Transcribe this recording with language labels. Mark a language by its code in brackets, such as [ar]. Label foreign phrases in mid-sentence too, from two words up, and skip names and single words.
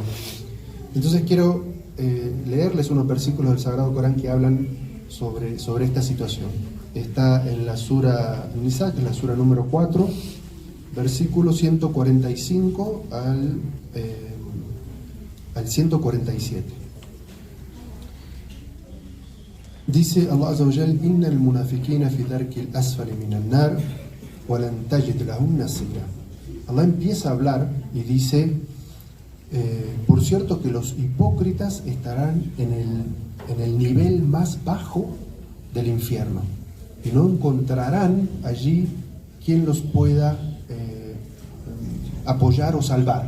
[es] Entonces quiero leerles unos versículos del Sagrado Corán que hablan sobre esta situación. Está en la Sura Nisa, que es la Sura número 4, versículo 145 al 147. [ar] Dice الله عز وجل: إن المنافقين في الدرك الأسفل من النار ولن تجد لهم نصيرا. [es] Allah empieza a hablar y dice, por cierto que los hipócritas estarán en el nivel más bajo del infierno y no encontrarán allí quien los pueda apoyar o salvar.